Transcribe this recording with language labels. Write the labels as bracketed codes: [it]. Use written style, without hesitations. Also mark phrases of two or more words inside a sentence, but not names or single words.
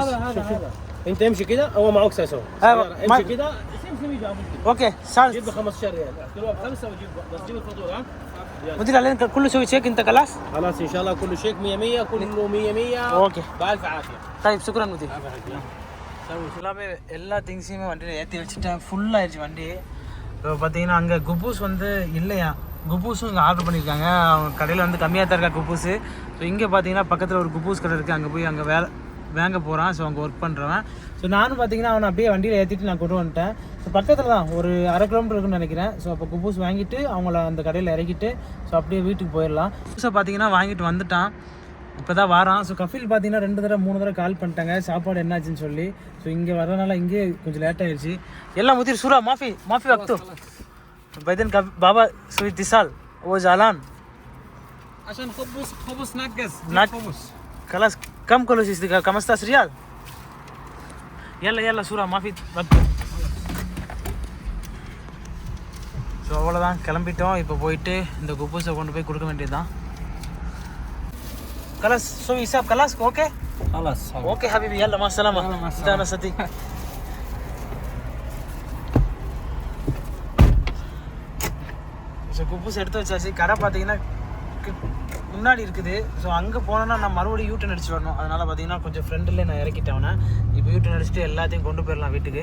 [ar] هذا انت امشي كده هو معك ساسو أيوة. امشي كده سم يجي اوكي سال جيب له 15 ريال اعطيله ب5 وجيب بس جيب الفطور ها مدير علينا كله سوي تشيك انت خلاص. خلاص ان شاء الله كله شيك 100 100 كله 100 100 اوكي بالف عافيه طيب شكرا مدير. [ta] எல்லாமே எல்லா திங்ஸையுமே வண்டியில் ஏற்றி வச்சுட்டேன், ஃபுல்லாகிடுச்சு வண்டி. இப்போ பார்த்தீங்கன்னா அங்கே குப்பூஸ் வந்து இல்லையா, குப்பூஸும் இங்கே ஆர்டர் பண்ணியிருக்காங்க. அவங்க கடையில் வந்து கம்மியாக தான் இருக்கா குப்பூஸு. ஸோ இங்கே பார்த்தீங்கன்னா பக்கத்தில் ஒரு குப்பூஸ் கடை இருக்குது, அங்கே போய் அங்கே வாங்க போகிறான். ஸோ அங்கே ஒர்க் பண்ணுறவன். ஸோ நானும் பார்த்தீங்கன்னா அவனை அப்படியே வண்டியில் ஏற்றிட்டு நான் கொண்டு வந்துட்டேன். ஸோ பக்கத்தில் தான் ஒரு 1/2 கிலோமீட்டர் இருக்குன்னு நினைக்கிறேன். ஸோ அப்போ குப்பூஸ் வாங்கிட்டு அவங்கள அந்த கடையில் இறக்கிட்டு ஸோ அப்படியே வீட்டுக்கு போயிடலாம். ஸோ பார்த்தீங்கன்னா வாங்கிட்டு வந்துட்டான், இப்போ தான் வாரான். ஸோ கஃபில் பார்த்தீங்கன்னா 2 தடவை 3 தடவை கால் பண்ணிட்டாங்க சாப்பாடு என்னாச்சுன்னு சொல்லி. ஸோ இங்கே வரனால இங்கே கொஞ்சம் லேட் ஆயிடுச்சு. [ar] எல்லாம் مدير سرعة مافي وقت بعدين بابا سوي اتصال هو زعلان عشان خبز ناقص خبز خلاص كم كيلو 15 ريال يلا سرعة مافي وقت. [ta] ஸோ அவ்வளோதான் கிளம்பிட்டோம். இப்போ போயிட்டு இந்த குப்பூஸை கொண்டு போய் கொடுக்க வேண்டியது தான். [ar] خلاص سوي حساب خلاص اوكي خلاص اوكي حبيبي يلا مع السلامه يلا مع انت انا صديق [ta] ஸோ குப்பூஸ் எடுத்து வச்சாச்சு. கடை பார்த்தீங்கன்னா முன்னாடி இருக்குது. ஸோ அங்கே போனோன்னா நான் மறுபடியும் யூட்டன் அடிச்சு வரணும். அதனால் பார்த்தீங்கன்னா கொஞ்சம் ஃப்ரெண்டில் நான் இறக்கிட்டேன். இப்போ யூட்டன் அடிச்சுட்டு எல்லாத்தையும் கொண்டு போயிடலாம் வீட்டுக்கு.